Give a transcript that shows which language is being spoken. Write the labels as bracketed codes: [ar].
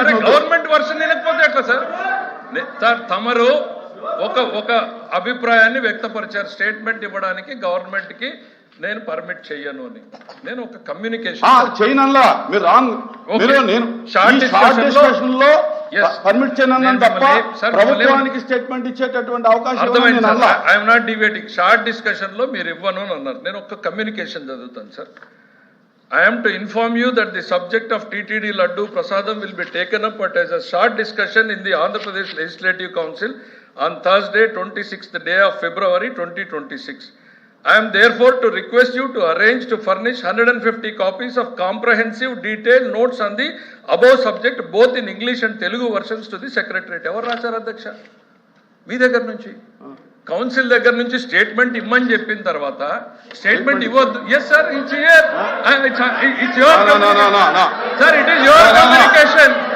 [te] Government version వినకపోతే ఎట్లా sir? Sir తమరు ఒక అభిప్రాయాన్ని వ్యక్తపరిచారు, స్టేట్మెంట్ ఇవ్వడానికి గవర్నమెంట్ కి నేను పర్మిట్ చెయ్యను అని. నేను ఒక కమ్యూనికేషన్ చేయనల్లా మీరు రాంగ్. నేను షార్ట్ డిస్కషన్ లో పర్మిట్ చేయను తప్ప ప్రభుత్వానికి స్టేట్మెంట్ ఇచ్చేటటువంటి అవకాశం. [en] I'm not debating. [te] Short discussion లో మీరు ఇవ్వను అని అన్నారు. నేను ఒక కమ్యూనికేషన్ చదువుతాను sir. [en] I am to inform you that the subject of TTD Laddu Prasadam will be taken up as a short discussion in the Andhra Pradesh Legislative Council on Thursday, 26th day of February 2026. I am therefore to request you to arrange to furnish 150 copies of comprehensive detailed notes on the above subject both in English and Telugu versions to the Secretariat. [te] Evaru racharu Adhyaksha? మీ దగ్గర నుంచి, council దగ్గర నుంచి statement ఇమ్మని చెప్పిన తర్వాత statement ఇవ్వద్దు. [en] Yes sir, it's here, it's your sir, it is your communication.